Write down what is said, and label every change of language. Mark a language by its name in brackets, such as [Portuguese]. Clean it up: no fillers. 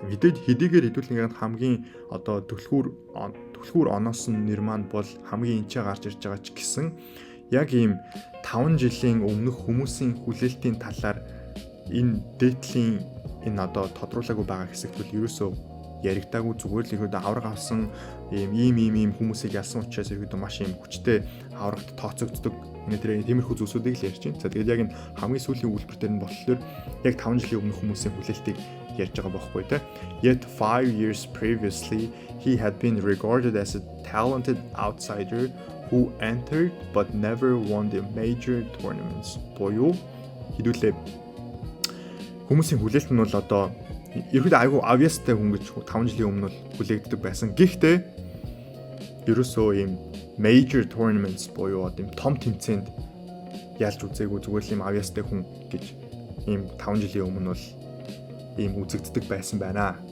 [Mongolian] Мэдээж хэдийгээр хэдүүлгийнх нь хамгийн одоо түлхүүр оноос нь нэр маань бол хамгийн энчээ гарч ирж байгаа ч гэсэн яг ийм 5 жилийн өмнөх хүмүүсийн хүлээлтийн талаар энэ дээдлийн энэ одоо тодруулаагүй байгаа хэсэгт бол ерөөсөө яригдаагүй зүгээр л ихэд авраг авсан ийм хүмүүсийг ялсан учраас ихэд маш ийм хүчтэй аврагт тооцогддог энэ тиймэрхүү зүйлсүүдийг л ярьж байна. За тэгээд яг энэ хамгийн сүүлийн үйлдвэр дээр нь болохоор яг 5 жилийн өмнөх хүмүүсийн хүлээлтийг ярьж байгаа байхгүй те. [English] Yet 5 years previously he had been regarded as a talented outsider who entered but never won the major tournaments. [Mongolian] Боёо хэдүүлээ хүмүүсийн хүлээлт нь бол одоо ерөөдөө айгүй obviousтай хүн гэж 5 жилийн өмнө бол хүлээгддэг байсан. Гэхдээ ерөөсөө ийм major tournaments боёо ийм том тэмцээнд ялж үзээгүй зүгээр л ийм obviousтай хүн гэж ийм 5 жилийн өмнө бол ийм үзэгддэг байсан байна.